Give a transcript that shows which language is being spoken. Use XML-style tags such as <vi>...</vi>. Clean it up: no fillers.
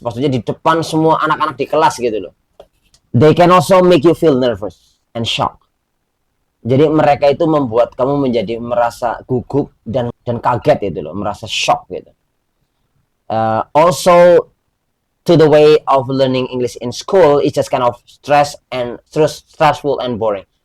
<id>Maksudnya di depan semua anak-anak di kelas gitu loh.</id> <en>They can also make you feel nervous and shocked.</en> <id>Jadi mereka itu membuat kamu menjadi merasa gugup dan kaget gitu loh, merasa shock gitu.</id> <en>Also to the way of learning English in school is just kind of stressful and boring.</en>